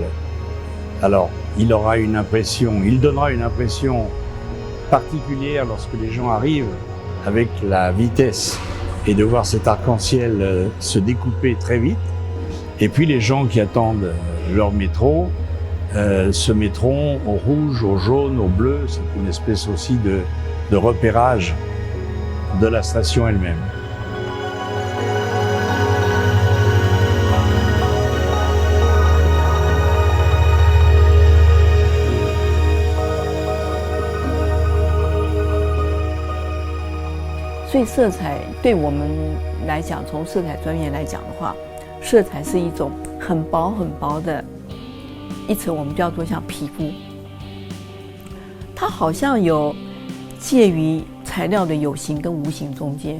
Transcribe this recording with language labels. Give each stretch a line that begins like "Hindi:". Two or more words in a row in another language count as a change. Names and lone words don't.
French: Alors, il donnera une impression particulière lorsque les gens arrivent avec la vitesse et de voir cet arc-en-ciel se découper très vite. Et puis les gens qui attendent leur métro se mettront au rouge, au jaune, au bleu. C'est une espèce aussi de repérage de la station elle-même.
Chinese: 所以色彩对我们来讲，从色彩专业来讲的话，色彩是一种很薄很薄的一层，我们叫做像皮肤，它好像有介于材料的有形跟无形中间。